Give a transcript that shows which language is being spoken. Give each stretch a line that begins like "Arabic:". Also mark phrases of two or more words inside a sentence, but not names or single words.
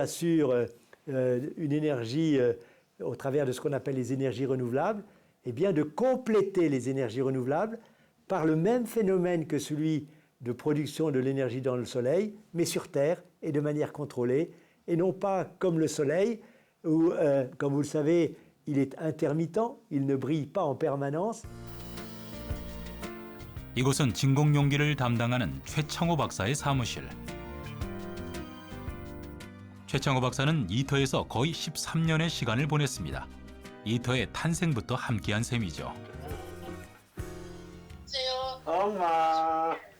French: assure une énergie au travers de ce qu'on appelle les énergies renouvelables, et bien de compléter les énergies renouvelables par le même phénomène que celui de production de l'énergie dans le soleil, mais sur Terre et de manière contrôlée, et non pas comme le soleil, où, comme vous le savez, il est intermittent, il ne brille pas en permanence.
Korean: 이곳은 진공용기를 담당하는 최창호 박사의 사무실. 최창호 박사는 이터에서 거의 13년의 시간을 보냈습니다. 이터의 탄생부터 함께한 셈이죠. 엄마.